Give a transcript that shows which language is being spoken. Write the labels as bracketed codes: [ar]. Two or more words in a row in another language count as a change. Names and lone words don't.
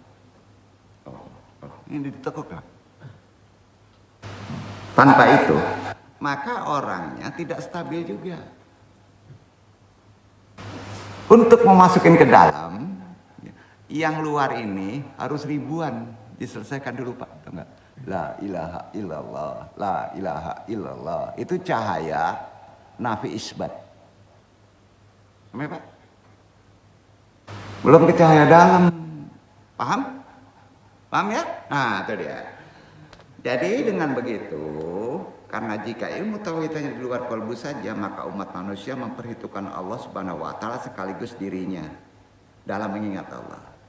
[id] Ini ditekuk. Tanpa itu, maka orangnya tidak stabil juga. Untuk memasukkan ke dalam, yang luar ini harus ribuan diselesaikan dulu, Pak. Tahu nggak? [ar] لا إله إلا الله لا إله إلا الله. [id] Itu cahaya nafi isbat. Paham, Pak? Belum ke cahaya dalam. Paham? Paham ya? Nah, itu dia. Jadi dengan begitu, karena jika ilmu tauhid hanya di luar kalbu saja, maka umat manusia memperhitungkan Allah [ar] سبحانه وتعالى [id] sekaligus dirinya dalam mengingat Allah.